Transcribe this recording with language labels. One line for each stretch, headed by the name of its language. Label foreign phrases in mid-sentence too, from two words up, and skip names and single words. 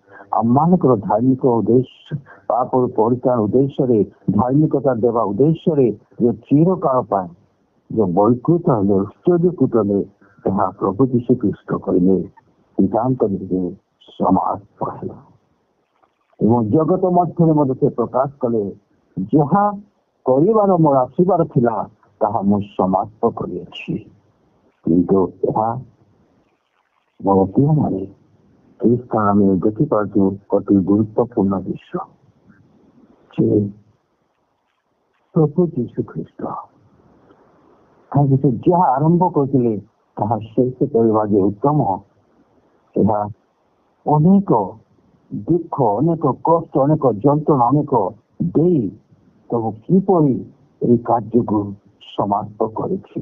Odia: ଆମମାନଙ୍କର ଧାର୍ମିକ ଉଦ୍ଦେଶ୍ୟ ପାପର ପରିତ୍ରାଣ ଉଦ୍ଦେଶ୍ୟରେ ଧାର୍ମିକତା ଦେବା ଉଦ୍ଦେଶ୍ୟରେ ଯୋଉ ଚିରକାଳ ପାଇଁ ଯୋଉ ବୈକୃତ ହେଲେ ଉତ୍ସର୍ଗୀକୃତ ହେଲେ ତାହା ପ୍ରଭୁ ଯୀଶୁ ଖ୍ରୀଷ୍ଟ କହିଲେ ପିତାଙ୍କ ନିକଟରେ ସମାପ୍ତ ହେଲା। ଏବଂ ଜଗତ ମଧ୍ୟରେ ମଧ୍ୟ ସେ ପ୍ରକାଶ କଲେ ଯାହା କରିବାର ମୋର ଆସିବାର ଥିଲା ତାହା ମୁଁ ସମାପ୍ତ କରିଅଛି। କିନ୍ତୁ ଏହା ମୋର ପ୍ରିୟମାନେ
Bangla: এই স্থান আমি
Odia: ଦେଖିପାରୁଛୁ ଅତି ଗୁରୁତ୍ୱପୂର୍ଣ୍ଣ ବିଷୟ ଯେ ପ୍ରଭୁ ଯୀଶୁ ଖ୍ରୀଷ୍ଟ କାହିଁକି ସେ ଯାହା ଆରମ୍ଭ କରିଥିଲେ ତାହା ଶେଷ କରିବା ଯେ ଉତ୍ତମ। ଏହା ଅନେକ ଦୁଃଖ ଅନେକ କଷ୍ଟ ଅନେକ ଯନ୍ତ୍ରଣା ଅନେକ ଦେଇ ସବୁ କିପରି ଏହି କାର୍ଯ୍ୟକୁ ସମାପ୍ତ କରିଛି।